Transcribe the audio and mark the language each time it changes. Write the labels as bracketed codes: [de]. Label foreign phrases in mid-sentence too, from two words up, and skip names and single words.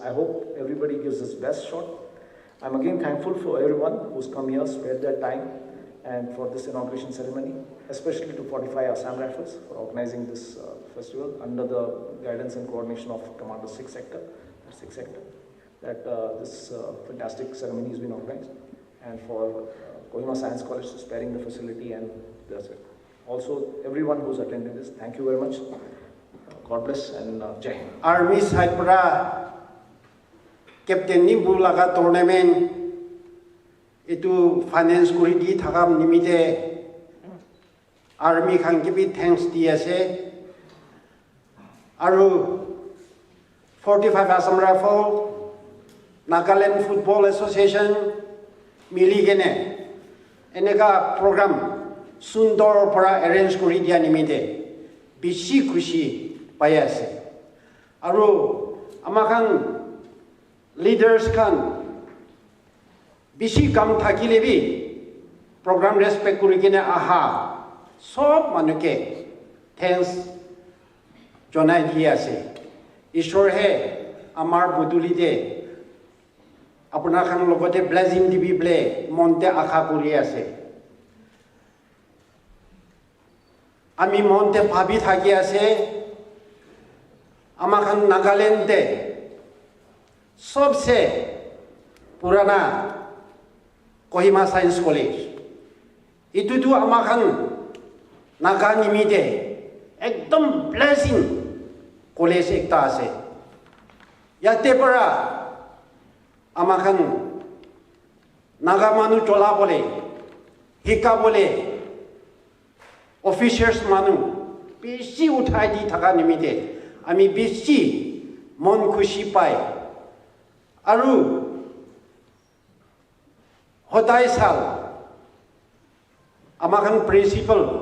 [en] I hope everybody gives his best shot. I'm again thankful for everyone who's come here, spared their time, and for this inauguration ceremony, especially to fortify Assam Rifles for organizing this festival under the guidance and coordination of Commander 6 Sector, that this fantastic ceremony has been organized, and for Kohima Science College for sparing the facility, and also everyone who's attended this. Thank you very much. God bless and Jai Hind. [nag] Army side para Captain Nimbu laga tournament itu finance kuri di thakam nimite Army khan ke bi thanks di ase aru 45 Assam Rifle Nagaland Football Association mili gene eneka program sundor para arrange kuri dia nimite bishi khushi pai ase aru amakan leaders khan bishi kam thakile bi program respect kuri kine aha sob manuke thanks jonai di ase ishor he amar buduli de apuna khan logote blessing dibi ble monte akha kuri ase ami monte bhabi thaki ase amakan Nagaland de [hi] सबसे पुराना [nag] Kohima Science College itu tu amakan naga nimite ekdom blessing college ekta ase yate para amakan naga manu chola bole hika bole officers manu bishi uthai di thaka nimite ami bishi mon khushi pai aru hodai sal amakan principal